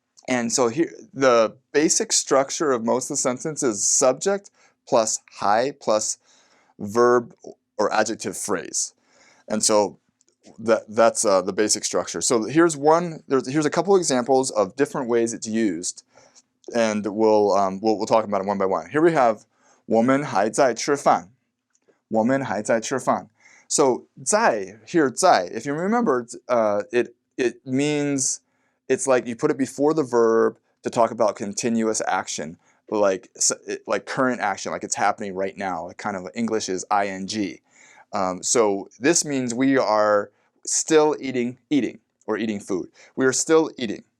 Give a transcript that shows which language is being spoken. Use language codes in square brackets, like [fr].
[en] And so here, the basic structure of most of the sentence is subject plus hai plus verb or adjective phrase. And so that's the basic structure. So here's a couple examples of different ways it's used, and we'll talk about it one by one. Here we have [zh] 我们还在吃饭. 我们还在吃饭. [en] So 在 here 在, if you remember, it means. It's like you put it before the verb to talk about continuous action, like current action, like it's happening right now. Kind of English is ing. So this means we are still eating or eating food. We are still eating.